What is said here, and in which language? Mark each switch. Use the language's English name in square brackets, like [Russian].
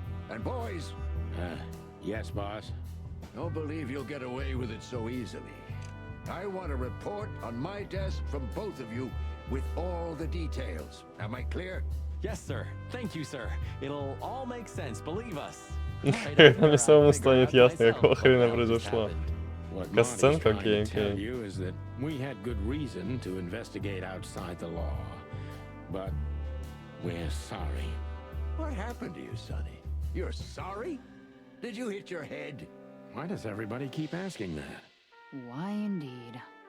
[English] And boys, Yes, boss. don't believe you'll get away with it so easily. I want a report on my desk from both of you with all the details. Am I clear? Yes, sir. Thank you, sir. It'll all make sense, believe us. [Russian] Когда мне самому станет ясно, какого хрена произошло. [English] What [Russian] Касценка? [English] Marty's trying [Russian] Окей, [English] to tell [Russian] окей. [English] you is that we had good reason to investigate outside the law. But we're sorry. What happened to you, Sonny? You're sorry? Did you hit your head? Why does everybody keep asking that? Why indeed?